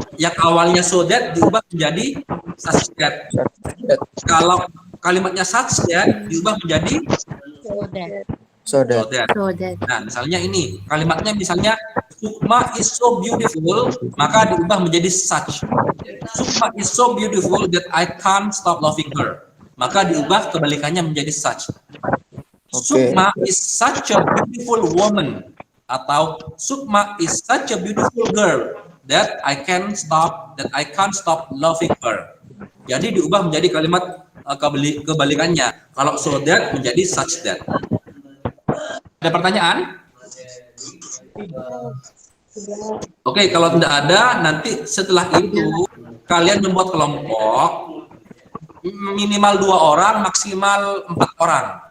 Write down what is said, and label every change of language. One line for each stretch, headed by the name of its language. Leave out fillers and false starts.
Indonesian: Yang awalnya so that diubah menjadi such that. Kalau kalimatnya such that diubah menjadi
English: So that. So that. that. So that.
Indonesian: Nah, misalnya ini kalimatnya misalnya
English: Sukma is so beautiful,
Indonesian: maka diubah menjadi such.
English: Sukma is so beautiful that I can't stop loving her.
Indonesian: Maka diubah kebalikannya menjadi such. Oke.
English: Sukma is such a beautiful woman, atau Sukma is such a beautiful girl that I can't stop loving her.
Indonesian: Jadi diubah menjadi kalimat kebalikannya. Kalau so that menjadi such that. Ada pertanyaan? Oke, kalau tidak ada, nanti setelah itu kalian membuat kelompok minimal 2 orang, maksimal 4 orang.